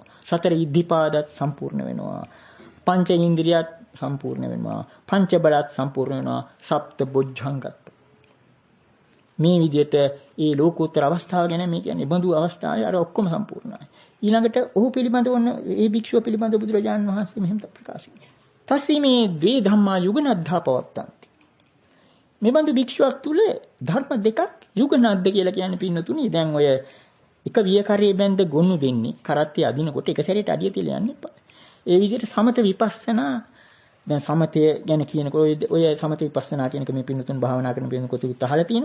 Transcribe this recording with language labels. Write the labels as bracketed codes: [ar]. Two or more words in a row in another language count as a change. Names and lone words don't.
[si] සතර ඉද්ධිපාදත් සම්පූර්ණ වෙනවා. පංච ඉන්ද්‍රියත් සම්පූර්ණ වෙනවා. පංච බලත් සම්පූර්ණ වෙනවා. සප්ත බොජ්ජංගත් මේ විදිහට ඒ ලෝකෝත්තර අවස්ථාව ගැන මේ කියන්නේ බඳු අවස්ථාවේ අර ඔක්කොම සම්පූර්ණයි. ඊළඟට ඔහු පිළිබඳව වන ඒ භික්ෂුව පිළිබඳව බුදුරජාණන් වහන්සේ මෙහෙම ප්‍රකාශ කළා. [pi] තස්සේ මේ ද්වේ ධම්මා යුගනද්ධා පවත්තන්ති. [si] මේ බඳු භික්ෂුවක් තුල ධර්ම දෙකක් යුගනද්ද කියලා කියන්නේ පින්නතුනි. දැන් ඔය එක වියකරේ බැඳ ගොනු දෙන්නේ කරත්තේ අදිනකොට එක සැරේට අඩිය තියලා යන්න එපා. ඒ විදිහට සමත විපස්සනා දැන් සමතය ගැන කියනකොට ඔය සමත විපස්සනා කියනක මේ පින්නතුන් භාවනා කරන පින්නකොට උත්හාල තියෙනවා.